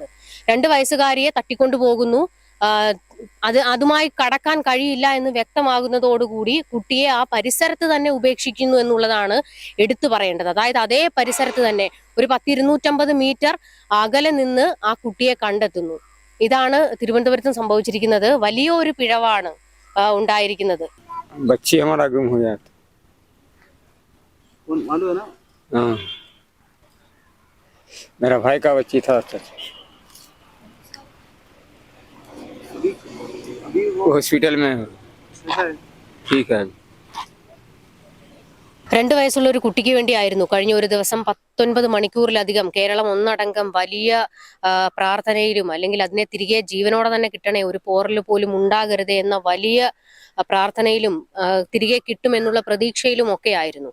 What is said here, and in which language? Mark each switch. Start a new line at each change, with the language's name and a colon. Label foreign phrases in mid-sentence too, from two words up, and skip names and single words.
Malayalam: 2 വയസ്സുകാരിയെ തട്ടിക്കൊണ്ടുപോകുന്നു, അതുമായി കടക്കാൻ കഴിയില്ല എന്ന് വ്യക്തമാകുന്നതോടുകൂടി കുട്ടിയെ ആ പരിസരത്ത് തന്നെ ഉപേക്ഷിക്കുന്നു എന്നുള്ളതാണ് എടുത്തു പറയേണ്ടത്. അതായത് അതേ പരിസരത്ത് തന്നെ ഒരു 250 മീറ്റർ അകലെ നിന്ന് ആ കുട്ടിയെ കണ്ടെത്തുന്നു. ഇതാണ് തിരുവനന്തപുരത്തും സംഭവിച്ചിരിക്കുന്നത്. വലിയ ഒരു പിഴവാണ് ഉണ്ടായിരിക്കുന്നത്.
Hindi: बच्ची हमारा गुम हो जाता। मालूम है ना? हाँ, मेरा भाई का बच्ची था। अभी वो हॉस्पिटल में है। कैसा है? ठीक है।
Malayalam: 2 വയസ്സുള്ള ഒരു കുട്ടിക്ക് വേണ്ടിയായിരുന്നു കഴിഞ്ഞ ഒരു ദിവസം 19 മണിക്കൂറിലധികം കേരളം ഒന്നടങ്കം വലിയ പ്രാർത്ഥനയിലും, അല്ലെങ്കിൽ അതിനെ തിരികെ ജീവനോടെ തന്നെ കിട്ടണേ, ഒരു പോറൽ പോലും ഉണ്ടാകരുത് എന്ന വലിയ പ്രാർത്ഥനയിലും തിരികെ കിട്ടുമെന്നുള്ള പ്രതീക്ഷയിലും ഒക്കെ ആയിരുന്നു.